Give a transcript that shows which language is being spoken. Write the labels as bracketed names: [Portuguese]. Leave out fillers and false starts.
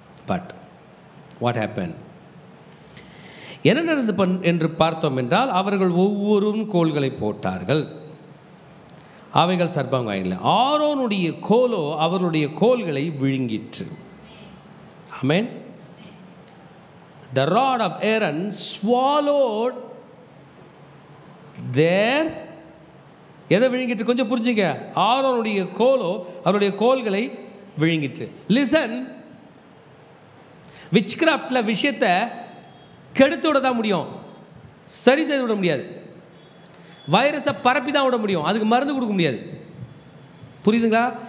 [English] But what happen? [Tamil] என்ன நடந்து என்று பார்த்தோம் என்றால், அவர்கள் ஒவ்வொரும் கோல்களை போட்டார்கள், அவைகள் சர்ப்பம் ஆயின. ஆரோனுடைய கோலோ அவர்களுடைய கோல்களை விழுங்கிற்று. ஆமென். [English] The rod of Aaron swallowed their, [Tamil] எதை விழுங்கிட்டு கொஞ்சம் புரிஞ்சுங்க. ஆரோனுடைய கோலோ அவருடைய கோல்களை விழுங்கிற்று. லிசன், விச்கிராஃப்ட்ல விஷயத்தை கெடுத்து விட தான் முடியும், சரி செய்து விட முடியாது. வைரஸை பரப்பி தான் விட முடியும், அதுக்கு மருந்து கொடுக்க முடியாது. புரியுதுங்களா?